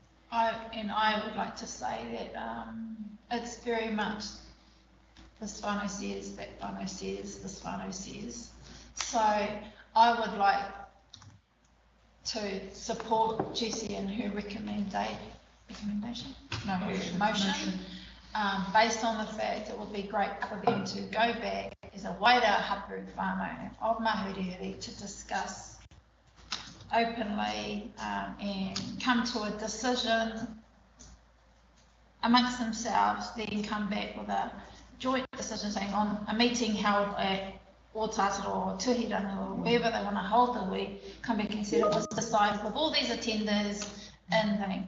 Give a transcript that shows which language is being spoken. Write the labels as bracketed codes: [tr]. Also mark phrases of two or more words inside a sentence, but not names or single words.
[en] I would like to say that it's very much this whānau says, that whānau says, this whānau says. So I would like to support Jessie and her recommendation, no, her motion, based on the fact it would be great for them to go back as a [mi] waira hapu whānau [en] of Mahuriri to discuss openly and come to a decision amongst themselves, then come back with a joint decision saying on a meeting held at Ōtātaro or Tuhiranga or wherever they want to hold the week, come back and say it was decided with all these attenders and thing.